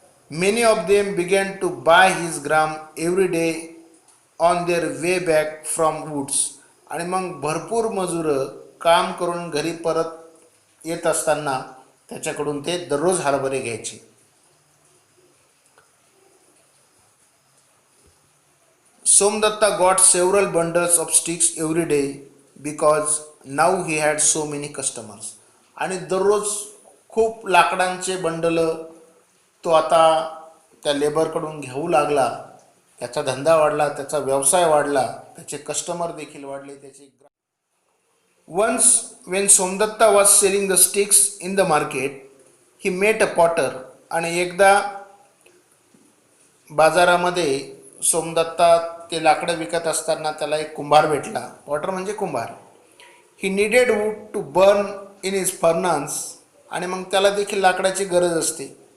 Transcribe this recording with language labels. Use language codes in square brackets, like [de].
[en] Many of them began to buy his gram every day on their way back from woods. [mr] आणि मग भरपूर मजूर काम करून घरी परत येत असताना त्याच्याकडून ते दररोज हरभरे घ्यायचे. [en] Somdatta got several bundles of sticks every day because now he had so many customers. [mr] आणि दररोज खूप लाकडांचे बंडल तो आता त्या लेबरकडून घेऊ लागला. त्याचा धंदा वाढला, त्याचा व्यवसाय वाढला, त्याचे कस्टमर देखील वाढले. [en] Once when Somdatta was selling the sticks in the market, he met a potter. [mr] आणि एकदा बाजारामध्ये सोमदत्ता ते लाकडं विकत असताना त्याला एक कुंभार भेटला. पॉटर म्हणजे कुंभार. [en] He needed wood to burn in his furnace. [mr] आणि मग त्याला देखील लाकडाची गरज असते.